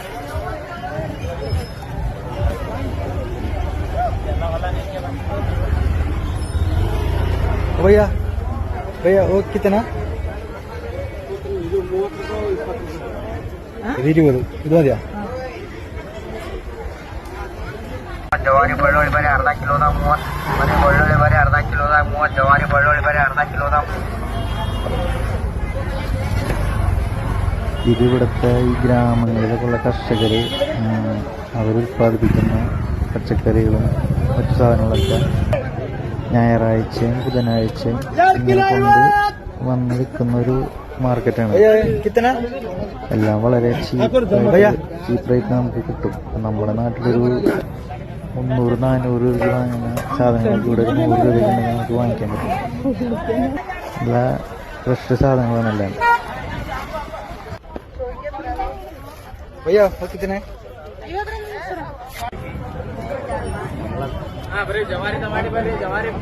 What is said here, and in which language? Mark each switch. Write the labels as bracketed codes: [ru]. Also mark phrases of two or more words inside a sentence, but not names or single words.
[hi] भैया भैया वो कितना? [ml] 20 ഇത് മതിയാ? [kn] ಜವಾರಿ ಬೆಳ್ಳುಳ್ಳಿ ಬರೀ ಅರ್ಧ ಕಿಲೋದಾಗ 30, ಬರೀ ಬೆಳ್ಳುಳ್ಳಿ ಬರೀ ಅರ್ಧ ಕಿಲೋದಾಗ 30, ಜವಾರಿ ಬೆಳ್ಳುಳ್ಳಿ ಬರೀ ಅರ್ಧ ಕಿಲೋದಾಗ. [ml] ഇതിവിടുത്തെ ഈ ഗ്രാമങ്ങളിലൊക്കെയുള്ള കർഷകർ അവരുൽപ്പാദിപ്പിക്കുന്ന പച്ചക്കറികളും മറ്റു സാധനങ്ങളൊക്കെ ഞായറാഴ്ചയും ബുധനാഴ്ചയും ഇങ്ങനെ കൊണ്ട് വന്ന് വിൽക്കുന്ന ഒരു മാർക്കറ്റാണ്. എല്ലാം വളരെ [en] cheap rate [ml] നമുക്ക് കിട്ടും. നമ്മുടെ നാട്ടിലൊരു 300-400 രൂപ വാങ്ങുന്ന സാധനങ്ങൾക്ക് ഇവിടെ 100 രൂപയ്ക്ക് നമുക്ക് വാങ്ങിക്കാൻ പറ്റും. എല്ലാ ഫ്രഷ് സാധനങ്ങളാണെല്ലാം. [hi] भैया वो कितने? [kn] ಬರೀ ಜವಾರಿ ಟಮಾಟಿ ಬರೀ ಜವಾರಿ